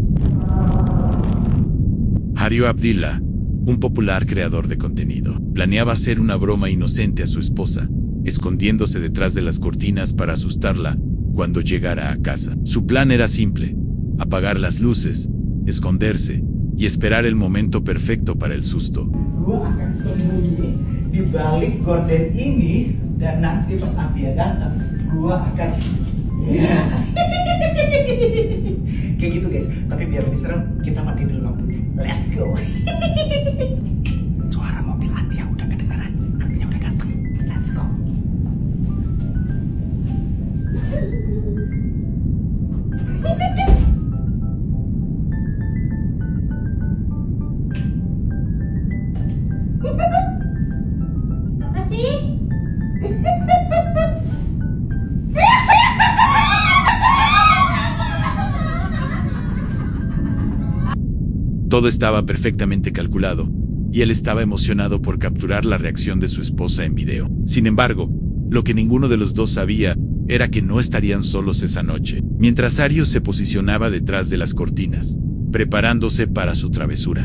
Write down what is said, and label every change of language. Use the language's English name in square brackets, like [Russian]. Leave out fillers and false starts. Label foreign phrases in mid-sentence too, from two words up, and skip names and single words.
[Spanish] Hario Abdillah, un popular creador de contenido, planeaba hacer una broma inocente a su esposa, escondiéndose detrás de las cortinas para asustarla cuando llegara a casa. Su plan era simple: apagar las luces, esconderse y esperar el momento perfecto para el susto. [Indonesian] Gua akan sembunyi di balik gorden ini dan nanti pas Abia datang, gua akan kayak gitu guys. Tapi biar lebih serem, kita matiin dulu lampunya. [English] Let's go. [Indonesian] Suara mobil Abia udah kedengaran, artinya udah datang. [English] Let's go. [Indonesian] Apa sih? [Spanish] Todo estaba perfectamente calculado, y él estaba emocionado por capturar la reacción de su esposa en video. Sin embargo, lo que ninguno de los dos sabía era que no estarían solos esa noche, mientras Hario se posicionaba detrás de las cortinas, preparándose para su travesura.